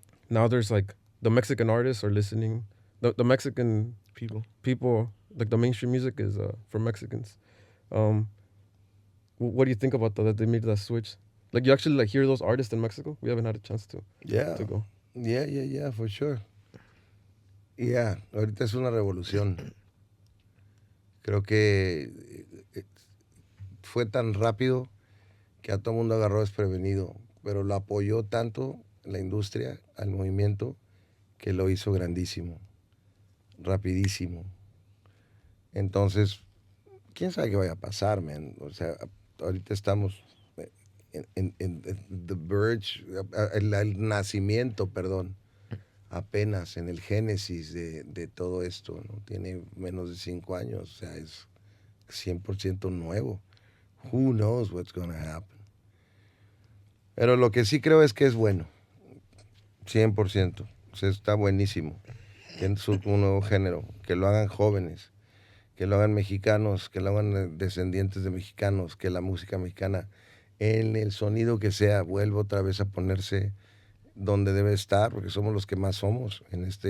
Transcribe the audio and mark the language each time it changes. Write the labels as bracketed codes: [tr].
[en] Now there's like the Mexican artists are listening. The Mexican people, like the mainstream music is for Mexicans. What do you think about that they made that switch? Like you actually like hear those artists in Mexico? We haven't had a chance to go. Yeah, for sure. [es] Yeah, ahorita es una revolución. Creo que fue tan rápido que a todo el mundo agarró desprevenido, pero lo apoyó tanto la industria al movimiento que lo hizo grandísimo, rapidísimo. Entonces, quién sabe qué vaya a pasar, man. O sea, ahorita estamos en [en] the verge, [es] el nacimiento, perdón, apenas en el génesis de todo esto, ¿no? Tiene menos de 5 años, o sea, es 100% nuevo. [en] Who knows what's going to happen? [es] Pero lo que sí creo es que es bueno, 100%. O sea, está buenísimo. Que es un nuevo género, que lo hagan jóvenes, que lo hagan mexicanos, que lo hagan descendientes de mexicanos, que la música mexicana, en el sonido que sea, vuelva otra vez a ponerse donde debe estar, porque somos los que más somos en